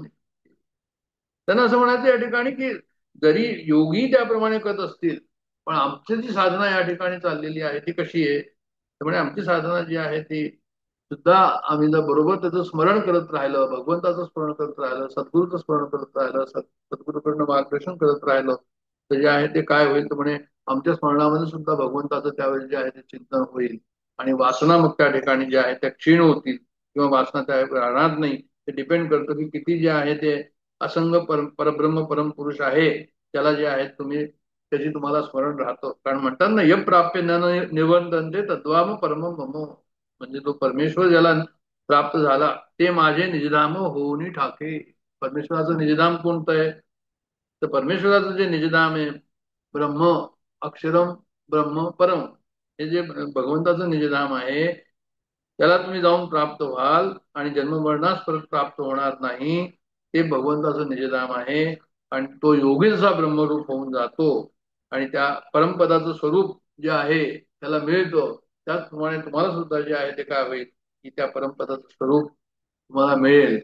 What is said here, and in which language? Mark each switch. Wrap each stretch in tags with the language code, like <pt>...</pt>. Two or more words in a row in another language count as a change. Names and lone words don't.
<mr>त्यांना असं म्हणायचं या ठिकाणी की जरी योगी त्याप्रमाणे करत असतील, पण आमची जी साधना या ठिकाणी चाललेली आहे ती कशी आहे, त्यामुळे आमची साधना जी आहे ती सुद्धा आम्ही जर बरोबर त्याचं स्मरण करत राहिलं, भगवंताचं स्मरण करत राहिलं, सद्गुरूचं स्मरण करत राहिलं, सद्गुरूकडनं मार्गदर्शन करत राहिलं, तर जे आहे ते काय होईल तर म्हणे आमच्या स्मरणामध्ये सुद्धा भगवंताचं त्यावेळेस जे आहे ते चिंतन होईल. आणि वासना मग त्या ठिकाणी ज्या आहेत त्या क्षीण होतील किंवा वासना त्या राहणार नाही. ते डिपेंड करतं की किती जे आहे ते असंग परब्रह्म परमपुरुष आहे त्याला जे आहे तुम्ही त्याची तुम्हाला स्मरण राहतं. कारण म्हणतात ना,</mr> <sa>यम प्राप्य न निवर्तन्ते तद्वाम परम मम,</sa> <mr>म्हणजे तो परमेश्वर ज्याला प्राप्त झाला ते माझे निजधाम होऊनी ठाके. परमेश्वराचं निजधाम कोणतं आहे, तर परमेश्वराचं जे निजधाम आहे</mr> <sa>ब्रह्म अक्षरम ब्रह्म परम,</sa> <mr>हे जे भगवंताचं निजधाम आहे त्याला तुम्ही जाऊन प्राप्त व्हाल आणि जन्ममरणास परत प्राप्त होणार नाही. ते भगवंताचं निजधाम आहे. आणि तो योगी जसा ब्रह्मरूप होऊन जातो आणि त्या परमपदाचं स्वरूप जे आहे त्याला मिळतं, त्याचप्रमाणे तुम्हाला सुद्धा जे आहे ते काय होईल की त्या परमपदाचं स्वरूप तुम्हाला मिळेल.</mr>